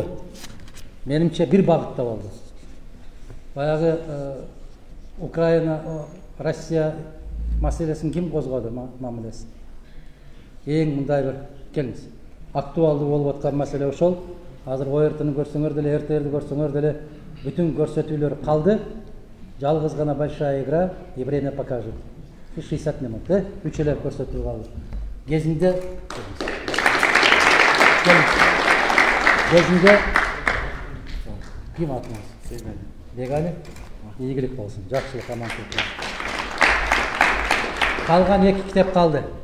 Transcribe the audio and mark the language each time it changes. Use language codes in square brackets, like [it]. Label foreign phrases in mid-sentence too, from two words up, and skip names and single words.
[ky] Менимче бир багытта болду. Баягы Украина, Россия маселесин ким козгоду мамилесин? Эң мындай бир келиңиз. Актуалдуу болуп аткан маселе ошол. Азыр ОРТны көрсөңөр деле, РТРди көрсөңөр деле бүтүн көрсөтүүлөр калды. Жалгыз гана большая игра и время покажет. 60 минут, 3 эле көрсөтүү калды. Кезинде ким атыңыз? Бегали? Ийгилик болсун, жакшылык, амандык. Калган 2 китеп калды.